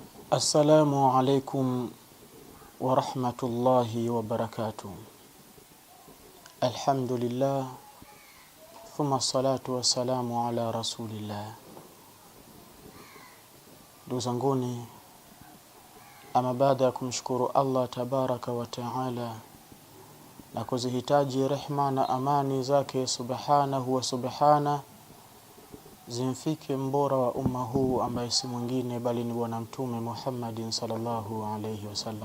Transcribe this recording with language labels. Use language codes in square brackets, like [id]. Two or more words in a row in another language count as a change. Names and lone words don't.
[ar] السلام عليكم ورحمة الله وبركاته. الحمد لله ثم الصلاة والسلام على رسول الله. [sw] Ndugu zanguni, ama baada ya kumshukuru Allah [ar] تبارك وتعالى [sw] na kuzihitaji rehma na amani zake [ar] سبحانه وسبحان [sw] zimfike mbora wa umma huu ambaye si mwingine bali ni bwana mtume Muhammadin [ar] صلى الله عليه وسلم.